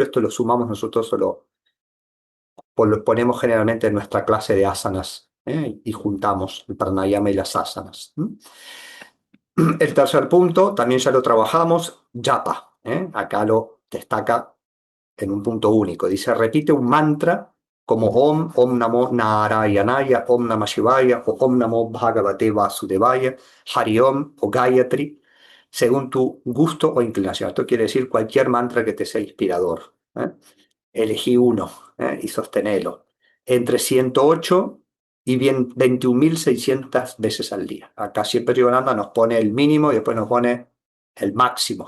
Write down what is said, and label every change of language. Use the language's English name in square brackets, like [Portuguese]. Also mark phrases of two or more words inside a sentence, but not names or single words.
[Spanish] Esto lo sumamos nosotros, lo ponemos generalmente en nuestra clase de asanas, y juntamos el pranayama y las asanas. El tercer punto, también ya lo trabajamos, japa. Acá lo destaca en un punto único. Dice, repite un mantra como Om, [Sanskrit] Om Namo Narayanaya, Om Namah Shivaya [Spanish] o [Sanskrit] Om Namo Bhagavate Vasudevaya, Hari Om [Spanish] o Gayatri, según tu gusto o inclinación. Esto quiere decir cualquier mantra que te sea inspirador. Elegí uno, y sostenelo. Entre 108 y bien 21.600 veces al día. Acá siempre Yogananda nos pone el mínimo y después nos pone el máximo.